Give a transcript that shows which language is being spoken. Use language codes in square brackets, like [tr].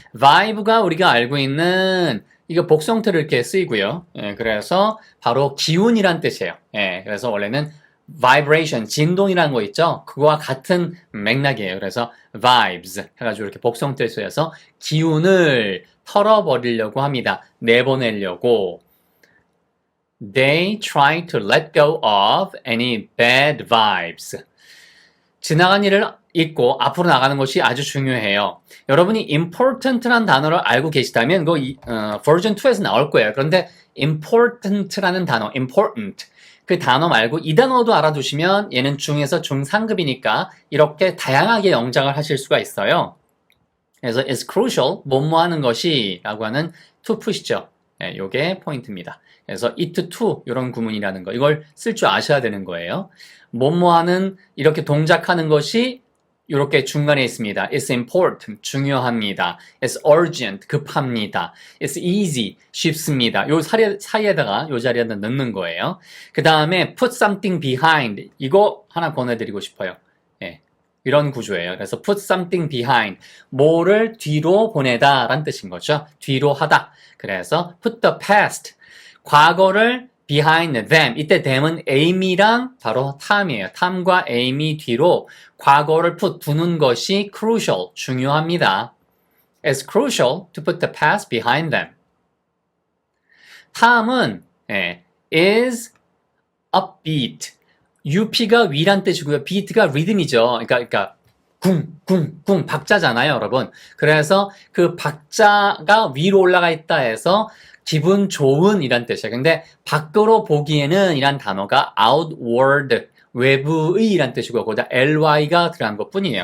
[ko] vibe가 우리가 알고 있는 이거 복수형태로 이렇게 쓰이고요. 그래서 바로 기운이란 뜻이에요. 그래서 원래는 vibration, 진동이라는 거 있죠? 그거와 같은 맥락이에요. 그래서 vibes 해가지고 이렇게 복수형태로 쓰여서 기운을 털어버리려고 합니다. 내보내려고. [en] They try to let go of any bad vibes. [ko] 지나간 일을 잊고 앞으로 나가는 것이 아주 중요해요. 여러분이 important라는 단어를 알고 계시다면 그거 버전 2에서 나올 거예요. 그런데 important라는 단어, important 그 단어 말고 이 단어도 알아두시면 얘는 중에서 중상급이니까 이렇게 다양하게 영작을 하실 수가 있어요. 그래서 [en] it's crucial, [ko] 뭐뭐 하는 것이 라고 하는 to put이죠. 요게 포인트입니다. 그래서 it to 이런 구문이라는 거 이걸 쓸 줄 아셔야 되는 거예요. 뭐뭐 하는 이렇게 동작하는 것이 이렇게 중간에 있습니다. [en] It's important, [ko] 중요합니다. [en] It's urgent, [ko] 급합니다. [en] It's easy, [ko] 쉽습니다. 요 사이에다가 요 자리에다 넣는 거예요. 그 다음에 [en] put something behind [ko] 이거 하나 권해드리고 싶어요. 이런 구조예요. 그래서 [en] put something behind [ko] 뭐를 뒤로 보내다 라는 뜻인 거죠. 뒤로 하다. 그래서 [en] put the past [ko] 과거를 [en] behind them. [ko] 이때 them은 Amy랑 바로 탐이에요. 탐과 Amy 뒤로 과거를 두는 것이 crucial, 중요합니다. [en] It's crucial to put the past behind them. [ko] 탐은 [en] is upbeat. [ko] UP가 위란 뜻이고요. beat가 리듬이죠. 그러니까 쿵 박자잖아요, 여러분. 그래서 그 박자가 위로 올라가 있다 해서 기분 좋은 이란 뜻이에요. 근데 밖으로 보기에는 이란 단어가 outward, 외부의 이란 뜻이고 거기다 ly가 들어간 것 뿐이에요.